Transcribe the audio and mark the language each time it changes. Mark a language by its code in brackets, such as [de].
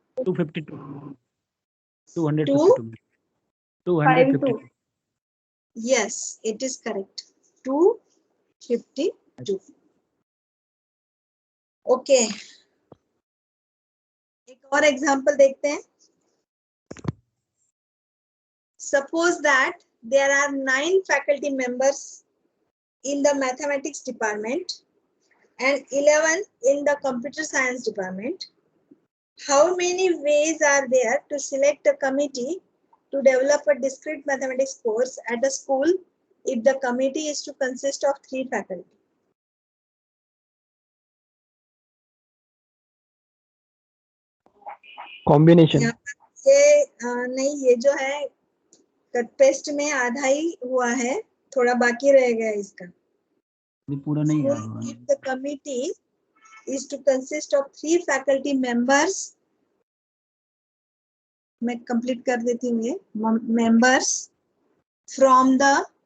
[en] 252। Yes, it is correct, 252। [hi] Okay, एक और example देखते हैं। [en] Suppose that there are 9 faculty members in the mathematics department and 11 in the computer science department. How many ways are there to select a committee to develop a discrete mathematics course at a school if the committee is to consist of 3 faculty? Combination [hi] यहाँ पर ये नहीं, ये जो है cut paste में आधा ही हुआ है, थोड़ा बाकी रह गया इसका. ये पूरा नहीं है. [en] School if the committee is to consist of 3 faculty members, [hi] मैं कंप्लीट कर देती हूँ ये, [en] members from the